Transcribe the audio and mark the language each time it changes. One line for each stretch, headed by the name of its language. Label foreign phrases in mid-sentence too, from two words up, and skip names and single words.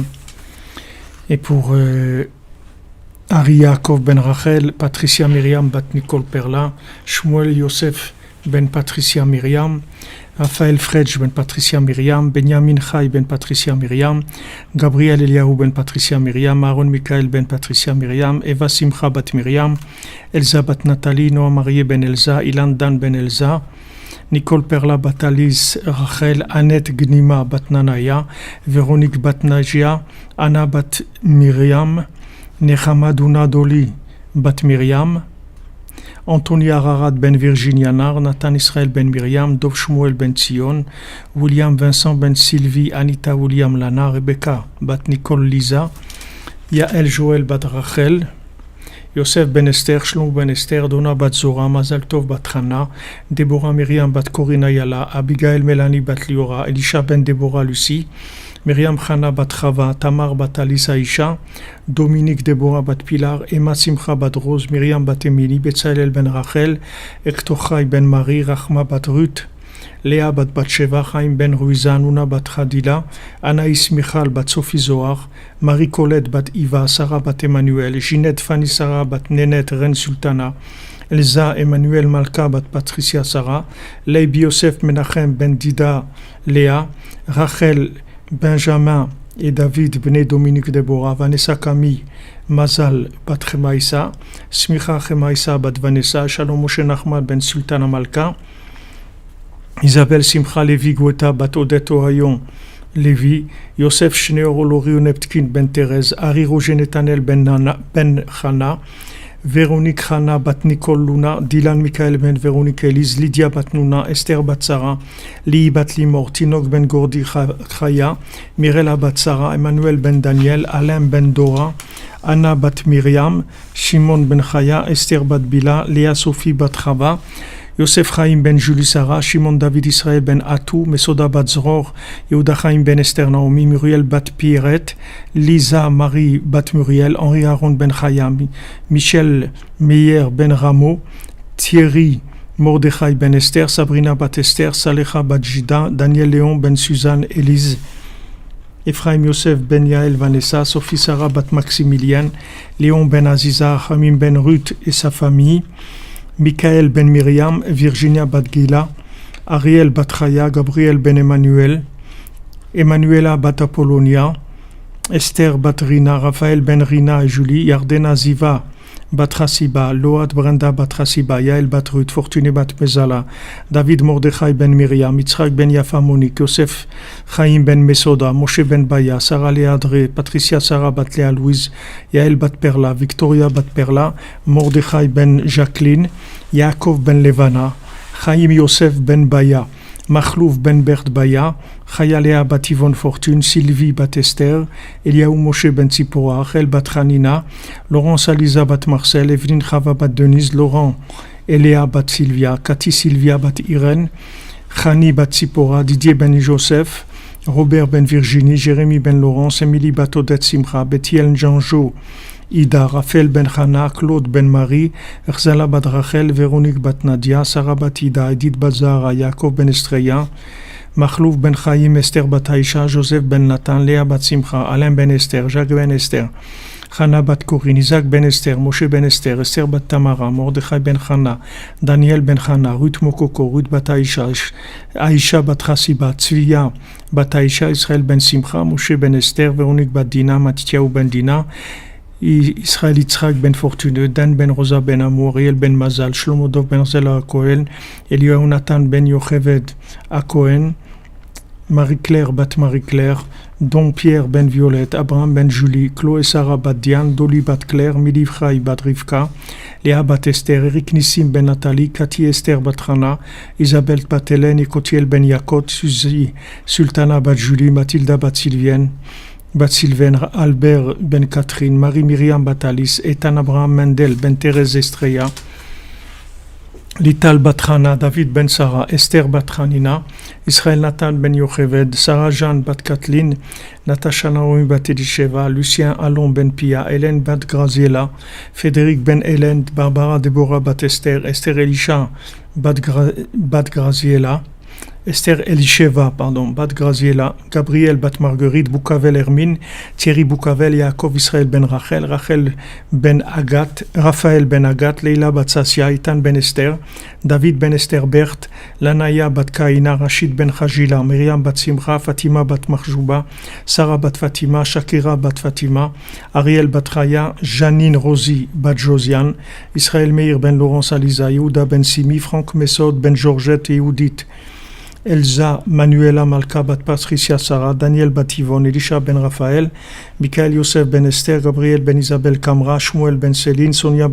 French: Et pour Ari Yaakov Ben Rachel, Patricia Myriam Bat Nicole Perla, Shmuel Yosef Ben Patricia Myriam, Raphaël Fredj Ben Patricia Myriam, Benjamin Chai Ben Patricia Myriam, Gabriel Eliahu Ben Patricia Myriam, Aaron Michael Ben Patricia Myriam, Eva Simcha Bat Myriam, Elsa Bat Nathalie, Noah Marie Ben Elsa, Ilan Dan Ben Elsa, Nicole Perla Bat Alice Rachel, Annette Gnima Bat Nanaya, Véronique Bat Najia, Anna Bat Myriam, Nechama Duna Doli Bat Myriam, Anthony Ararat ben Virginia Nar, Nathan Israël ben Myriam, Dov Shmuel ben Tzion, William Vincent ben Sylvie, Anita William Lana, Rebecca bat Nicole Lisa, Yael Joël bat Rachel, Yosef ben Esther, Shlomo ben Esther, Donna bat Zora, Mazal Tov bat Hana, Deborah Myriam bat Corina Yala, Abigail Melanie bat Liora, Elisha ben Deborah Lucie, Myriam Chana bat Chava, Tamar bat Alisa Isha, Dominique Deborah bat Pilar, Emma Simcha bat Rose, Myriam bat Emily, Betzalel ben Rachel, Ektochai ben Marie, Rachma bat Ruth, Léa bat Batsheva, Chaim ben Ruiza, Nuna bat Khadila, Anaïs Michal bat Sophie Zohar, Marie Colette bat Iva, Sarah bat Emmanuel, Ginette Fanny Sarah bat Nénette Reine Sultana, Elsa Emmanuel Malka bat Patricia Sarah, Leib Yosef Menachem ben Dida Léa, Rachel Benjamin et David Bnei Dominique Deborah, Vanessa Camille Mazal bat Chemaïsa, Smicha Chemaïsa bat Vanessa, Shalom Moshe Nachman ben Sultana Malka, Isabelle Simcha Levi Gweta bat Odette Ohayon Levi, Yosef Shneor Olori Neptkin ben Thérèse, Ari Roger Netanel ben Chana, Véronique Chana bat Nicole Luna, Dylan Michael ben Véronique Elise, Lydia bat Nuna, Esther bat Sarah, Li bat Limor, Tinok ben Gordi Chaya, Mirella bat Sarah, Emmanuel ben Daniel, Alain ben Dora, Anna bat Myriam, Shimon ben Chaya, Esther bat Bila, Léa Sophie bat Chava, Yosef Chaim ben Julie Sarah, Shimon David Israël ben Atou, Mesoda bat Zror, Yehuda Chaim ben Esther Naomi, Muriel bat Pierrette, Lisa Marie bat Muriel, Henri Aaron ben Chayam, Michel Meyer ben Rameau, Thierry Mordechai ben Esther, Sabrina bat Esther, Salecha bat Jida, Daniel Léon ben Suzanne Élise, Ephraim Yosef ben Yael Vanessa, Sophie Sarah bat Maximilian, Léon ben Aziza, Hamim ben Ruth et sa famille, Michael ben Myriam, Virginia bat Gila, Ariel bat Chaya, Gabriel ben Emmanuel, Emanuela bat Apollonia, Esther bat Rina, Raphaël ben Rina et Julie, Yardena Ziva bat Hasiba, Load Brenda bat Hasiba, Yael bat Ruth, Fortuné bat Mezala, David Mordechai ben Myriam, Yitzhak ben Yafa Monique, Yosef Chaim ben Mesoda, Moshe ben Baya, Sarah Léadré, Patricia Sarah bat Léa Louise, Yael bat Perla, Victoria bat Perla, Mordechai ben Jacqueline, Yaakov ben Levana, Chaim Yosef ben Baya, Machlouf ben Bert Baya, Chayalea bat Yvonne Fortune, Sylvie bat Esther, Eliaou Moshe ben Tzipora, Rachel bat Hanina, Laurence Aliza bat Marcel, Evelyne Chava bat Denise, Laurent Eléa bat Sylvia, Cathy Sylvia bat Irène, Chani bat Tzipora, Didier ben Joseph, Robert ben Virginie, Jérémy ben Laurence, Émilie bat Odette Simcha, Bethiel Janjo, Ida, Raphaël ben Hana, Claude ben Marie, Erzala bat Rachel, Véronique bat Nadia, Sarah bat Ida, Edith bat Zahara, Yaakov ben Estreya, Machlouf ben Chaim, Esther bat Aïcha, Joseph ben Nathan, Léa bat Simcha, Alain ben Esther, Jacques ben Esther, Chana bat Corinne, Isaac ben Esther, Moshe ben Esther, Esther bat Tamara, Mordechai ben Chana, Daniel ben Chana, Ruth Mokoko, Ruth bat Aïcha, Aïcha bat Hasiba, Tzviya bat Aïcha, Israël ben Simcha, Moshe ben Esther, Véronique bat Dina, Matityahu ben Dina, Israël Yitzhak ben Fortuneux, Dan ben Rosa ben Amour, Riel ben Mazal, Shlomo Dov ben Zela Cohen, Eliyahu Nathan ben Yocheved à Cohen, Marie-Claire bat Marie-Claire, Don Pierre ben Violette, Abraham ben Julie, Chloé Sarah bat Diane, Dolly bat Claire, Mili Chai bat Rivka, Léa bat Esther, Eric Nissim ben Nathalie, Cathy Esther bat Rana, Isabelle bat Hélène, Ekotiel ben Yakot, Suzy Sultana bat Julie, Mathilda bat Sylvain, Albert ben Catherine, Marie-Myriam bat Alice, Ethan Abraham Mendel ben Thérèse Estrella, Lital bat Hana, David ben Sarah, Esther bat Hanina, Israël Nathan ben Yocheved, Sarah Jeanne bat Kathleen, Natasha Naomi bat Elisheva, Lucien Alon ben Pia, Hélène bat Graziella, Frédéric ben Hélène, Barbara Deborah bat Esther, Esther Elisha bat Graziella, Esther Elisheva, bat Graziella, Gabriel bat Marguerite, Boukavel Hermine, Thierry Boukavel, Yaakov Israël ben Rachel, Rachel ben Agat, Raphaël ben Agat, Leila bat Sassia, Itan ben Esther, David ben Esther Berthe, Lanaya bat Kaina, Rachid ben Chajila, Myriam bat Simcha, Fatima bat Marjouba, Sarah bat Fatima, Shakira bat Fatima, Ariel bat Chaya, Janine Rosie bat Josiane, Israël Meir ben Laurence Aliza, Yehuda ben Simi, Franck Mesod ben Georgette et Yehudit, Elsa Manuela Malka bat Patricia Sarah, Daniel bat Yvonne, Elisha ben Raphaël, Michael Yosef ben Esther, Gabriel ben Isabelle Kamra, Shmuel ben Céline, Sonia